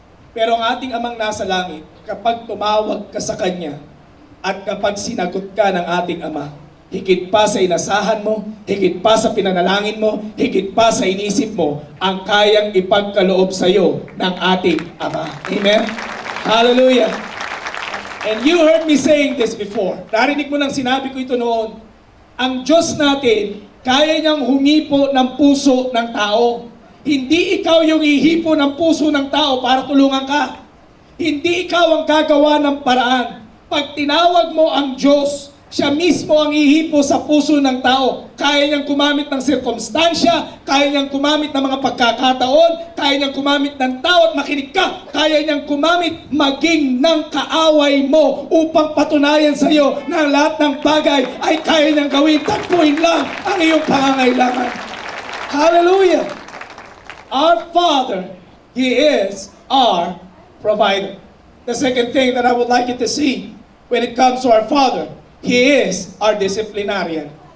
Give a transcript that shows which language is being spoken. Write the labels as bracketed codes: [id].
[tl] Pero ang ating amang nasa langit, kapag tumawag ka sa Kanya, at kapag sinagot ka ng ating Ama, higit pa sa inasahan mo, higit pa sa pinanalangin mo, higit pa sa inisip mo, ang kayang ipagkaloob sa iyo ng ating Ama. Amen? Hallelujah! [en] And you heard me saying this before. [tl] Narinig mo nang sinabi ko ito noon. Ang Diyos natin, kaya niyang humipo ng puso ng tao. Hindi ikaw yung ihipo ng puso ng tao para tulungan ka. Hindi ikaw ang gagawa ng paraan. Pag tinawag mo ang Diyos, siya mismo ang ihipo sa puso ng tao. Kaya niyang gumamit ng sirkumstansya, kaya niyang gumamit ng mga pagkakataon, kaya niyang gumamit ng tao at makinig ka. Kaya niyang gumamit maging ng kaaway mo upang patunayan sa iyo na lahat ng bagay ay kaya niyang gawin. Takbuhin lang ang iyong pangangailangan. Hallelujah! [en] Our Father, He is our provider. The second thing that I would like you to see when it comes to our Father, He is our disciplinarian.